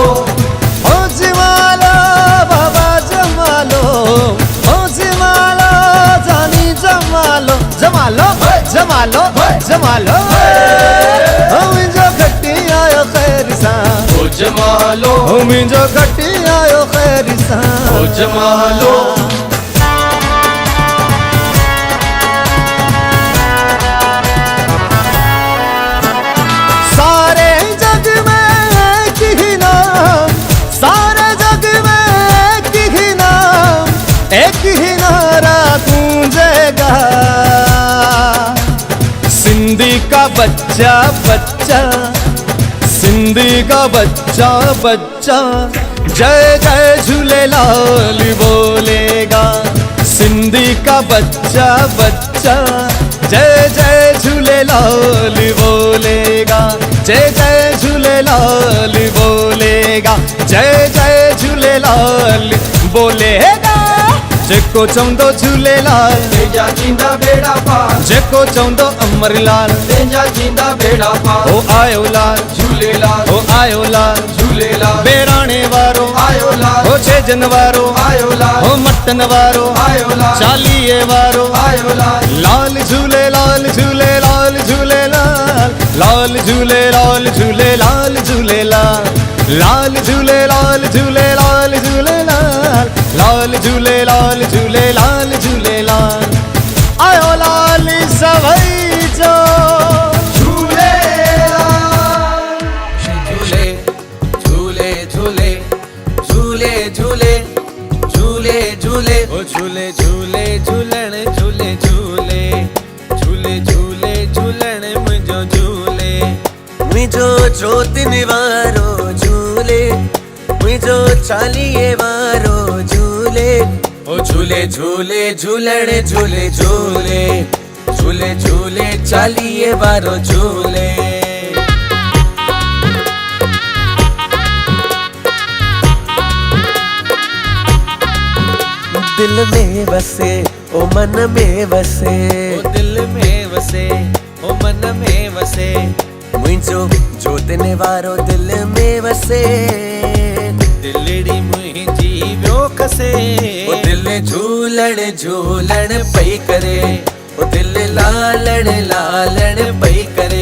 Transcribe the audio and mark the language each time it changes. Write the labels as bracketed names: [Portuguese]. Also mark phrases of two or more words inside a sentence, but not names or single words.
[Sindhi] हो जमालो बाबा जमालो, हो जमालो जानी जमालो। जमालो जमालो जमालो। हो मुंहिंजो खटी आयो ख़ैर सां, हो जमालो हो मुंहिंजो खटी आयो ख़ैर सां। हो जमालो [Hindi] सारे जग में एक ही नाम, सारे जग में एक ही नाम, एक ही नारा गूंजेगा। सिंधी का बच्चा बच्चा, सिंधी का बच्चा बच्चा, जय जय झूलेलाल बोलेगा। सिंधी का बच्चा बच्चा, जय जय झूलेलाल बोलेगा। जय जय झूलेलाल बोलेगा, जय जय झूलेलाल बोलेगा। [Sindhi] जेको चवंदो झूलेलाल, तेजा जींदा बेड़ा पार, जेको चवंदो अमरलाल। तेजा जींदा बेड़ा पार, हो आयो लाल, झूलेलाल हो आयो लाल। झूलेलाल बेराणे वारो आयो लाल, हो छेजन वारो, आयो लाल हो मटन वारो, आयो लाल चालीहे वारो। आयो लाल लाल झूलेलाल झूलेलाल झूलेलाल, लाल झूलेलाल झूलेलाल झूलेलाल। लाल झूलेलाल झूलेलाल झूलेलाल, लाल झूलेलाल झूलेलाल झूलेलाल। आयो लाल सभई जो झूलेलाल। झूले झूले झूले झूले झूले झूले झूले ओ झूले झूले झूलण झूले झूले झूले झूले झूलण मुंहिंजो झूले। मुंहिंजो चोतिन वारो झूले, मुंहिंजो चालीहे वारो झूले। ओ झूले झूले झूलण झूले झूले झूले झूले चालीहे वारो झूले। दिल में वसे ओ मन में वसे, ओ दिल में वसे ओ मन में वसे। मुंहिंजो जोतिन वारो दिल में वसे, दिलड़ी मुंहिंजी वियो खसे। ओ दिल झूलण झूलण पई करे, ओ दिल लालण लालण पई करे।